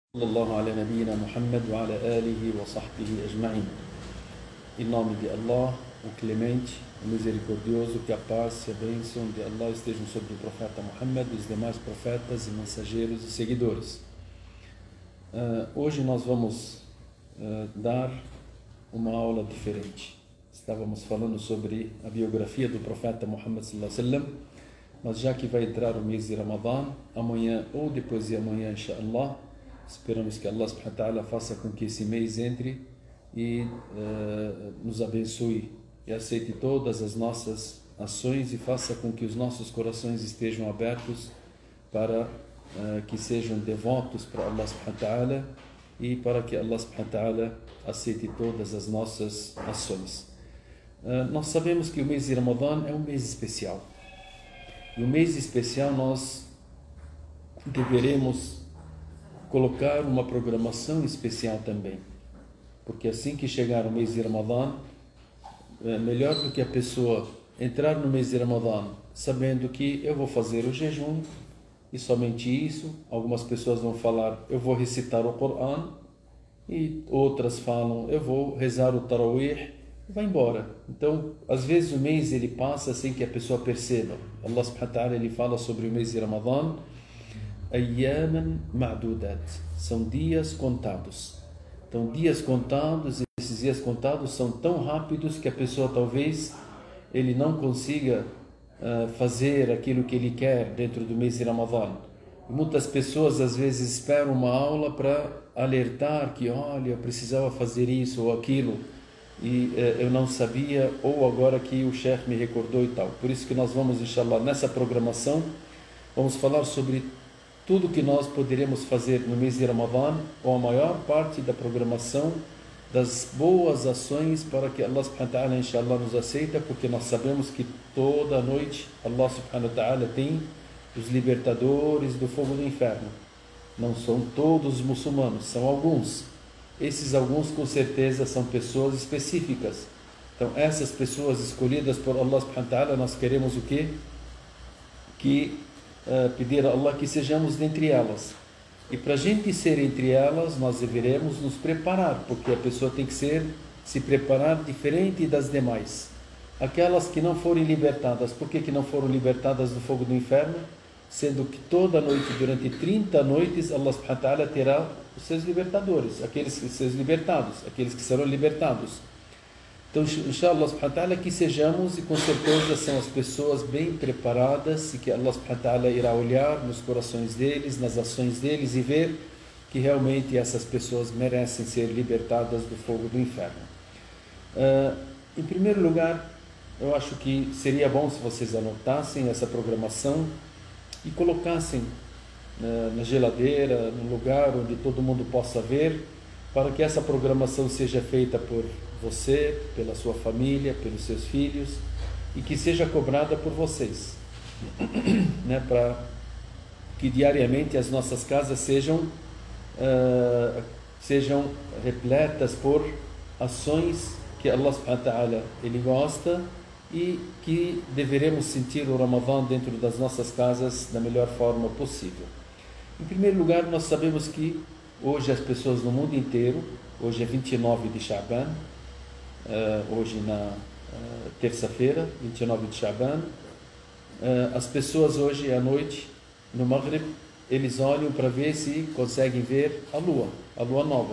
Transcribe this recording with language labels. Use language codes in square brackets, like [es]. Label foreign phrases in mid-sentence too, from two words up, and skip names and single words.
[ar] صلى الله على نبينا محمد وعلى آله وصحبه أجمعين. [pt] Em nome de Allah, o clemente, o misericordioso, que a paz e a bênção de Allah estejam sobre o profeta Muhammad e os demais profetas e mensageiros e seguidores. Hoje nós vamos dar uma aula diferente. Estávamos falando sobre a biografia do profeta Muhammad [ar] صلى الله عليه وسلم, [pt] mas já que vai entrar o mês de Ramadã, amanhã ou depois de amanhã, inshallah, esperamos que Allah [ar] سبحانه وتعالى [pt] faça com que esse mês entre e nos abençoe e aceite todas as nossas ações e faça com que os nossos corações estejam abertos para que sejam devotos para Allah [ar] سبحانه وتعالى [pt] e para que Allah [ar] سبحانه وتعالى [pt] aceite todas as nossas ações. Nós sabemos que o mês de Ramadã é um mês especial. E o mês especial nós deveremos colocar uma programação especial também, porque assim que chegar o mês de Ramadã, é melhor do que a pessoa entrar no mês de Ramadã sabendo que eu vou fazer o jejum e somente isso. Algumas pessoas vão falar, eu vou recitar o Corão, e outras falam, eu vou rezar o Tarawih, e vai embora. Então, às vezes o mês ele passa sem que a pessoa perceba. Allah [ar] سبحانه وتعالى [pt] ele fala sobre o mês de Ramadã, [ar] أياما معدودات, [pt] são dias contados. Então, dias contados, esses dias contados são tão rápidos que a pessoa talvez ele não consiga fazer aquilo que ele quer dentro do mês de Ramadã. E muitas pessoas às vezes esperam uma aula para alertar que, olha, eu precisava fazer isso ou aquilo e eu não sabia, ou agora que o Sheikh me recordou e tal. Por isso que nós vamos, inshallah, nessa programação, vamos falar sobre tudo que nós poderemos fazer no mês de Ramadã, ou a maior parte da programação das boas ações para que Allah [ar] سبحانه وتعالى, [pt] inshallah, nos aceita, porque nós sabemos que toda noite Allah [ar] سبحانه وتعالى [pt] tem os libertadores do fogo do inferno. Não são todos os muçulmanos, são alguns. Esses alguns com certeza são pessoas específicas. Então essas pessoas escolhidas por Allah [ar] سبحانه وتعالى, [pt] nós queremos o quê? Pedir a Allah que sejamos dentre elas. E para a gente ser entre elas, nós deveremos nos preparar, porque a pessoa tem que se preparar diferente das demais. Aquelas que não forem libertadas, por que não foram libertadas do fogo do inferno? Sendo que toda noite, durante 30 noites, Allah [ar] سبحانه وتعالى [pt] terá os seus libertadores, aqueles que seus libertados, aqueles que serão libertados. Então, [ar] إن شاء الله سبحانه وتعالى, [pt] que sejamos, e com certeza são as pessoas bem preparadas, e que Allah [ar] سبحانه وتعالى [pt] irá olhar nos corações deles, nas ações deles, e ver que realmente essas pessoas merecem ser libertadas do fogo do inferno. Em primeiro lugar, eu acho que seria bom se vocês anotassem essa programação e colocassem na geladeira, no lugar onde todo mundo possa ver, para que essa programação seja feita por você, pela sua família, pelos seus filhos, e que seja cobrada por vocês, né? Para que diariamente as nossas casas sejam repletas por ações que Allah [ar] سبحانه وتعالى [pt] ele gosta, e que deveremos sentir o Ramadã dentro das nossas casas da melhor forma possível. Em primeiro lugar, nós sabemos que hoje as pessoas no mundo inteiro, hoje é 29 de Sha'ban, hoje na terça-feira, 29 de Sha'ban, as pessoas hoje à noite, no Maghrib, eles olham para ver se conseguem ver a lua nova.